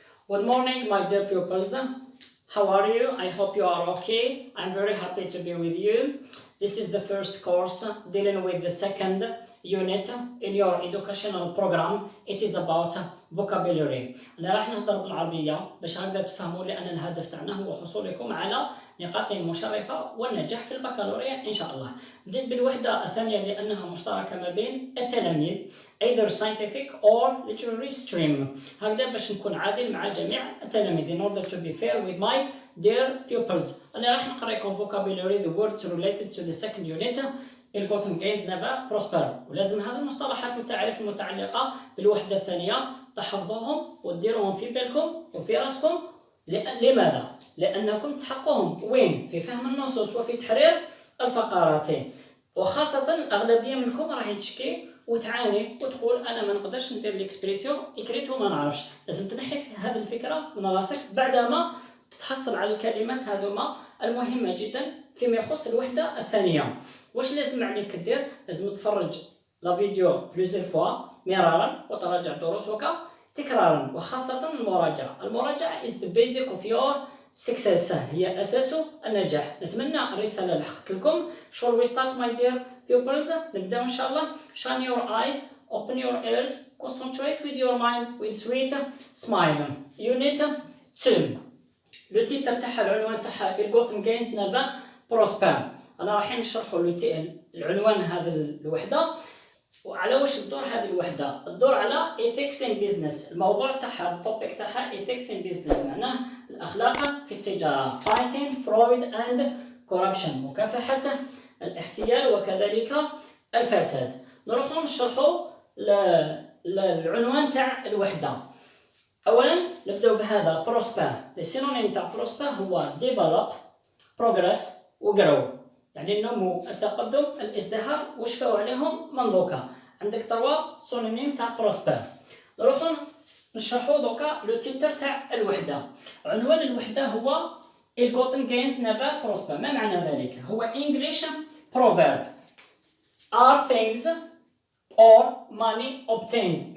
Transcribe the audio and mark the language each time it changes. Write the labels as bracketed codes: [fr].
[en] Good morning, my dear pupils. How are you? I hope you are okay. I'm very happy to be with you. This is the first course dealing with the second unit in your educational program. It is about vocabulary. [ar] أنا راح نهضر بالعربية باش هكذا تفهموا لأن الهدف تاعنا هو حصولكم على نقاط مشرفة والنجاح في البكالوريا إن شاء الله. بديت بالوحدة الثانية لأنها مشتركة ما بين التلاميذ [en] either scientific or literary stream. [ar] هكذا باش نكون عادل مع جميع التلاميذ [en] in order to be fair with my dear pupils. [ar] أنا راح نقرأ لكم [en] vocabulary the words related to the second unit. الكوتن jeans never prosper, [ar] ولازم هذه المصطلحات والتعريف المتعلقة بالوحدة الثانية تحفظوهم وتديروهم في بالكم وفي راسكم. لماذا؟ لأنكم تحققهم وين؟ في فهم النصوص وفي تحرير الفقرات، وخاصة الأغلبية منكم راح تشكي وتعاني وتقول أنا ما نقدرش ندير ليكسبريسيون إكريت وما نعرفش. لازم تنحي هذه الفكرة من راسك بعدما تتحصل على الكلمات هذوما المهمة جدا فيما يخص الوحدة الثانية. واش لازم عليك دير؟ لازم تفرج [fr] لا فيديو بلوزير فوا [ar] مرارا وتراجع دروسك تكرارا، وخاصة المراجعة [en] is the basic of your success، [ar] هي أساس النجاح. نتمنى الرسالة لحقت لكم. [en] Shall we start my dear pupils؟ [ar] نبدأ إن شاء الله. [en] Shine your eyes, open your ears, concentrate with your mind with sweet smile. Unit 2. [fr] لو تيتر [ar] تاعها العنوان تاعها [en] الكوتن jeans never prosper. [ar] أنا راح نشرحوا العنوان هذا الوحدة وعلى واش تدور هذه الوحدة. تدور على [en] ethics in business. [ar] الموضوع تاعها التوبيك تاعها [en] ethics in business، [ar] معناه الأخلاق في التجارة. [en] fighting fraud and corruption، [ar] مكافحة الاحتيال وكذلك الفساد. نروحوا نشرحوا العنوان تاع الوحدة. أولا نبدأ بهذا بروسبر. السينونيم تاع بروسبر هو [en] develop progress [ar] وgrow، يعني النمو التقدم الازدهار وشفاو عليهم منذوكا. عندك تروا سينونيم تاع بروسبر. نروحوا نشرحوا دوكا [fr] لو تيتر [ar] تاع الوحدة. عنوان الوحدة هو [en] الكوتن jeans never prosper. [ar] ما معنى ذلك؟ هو [en] English proverb are things or money obtained.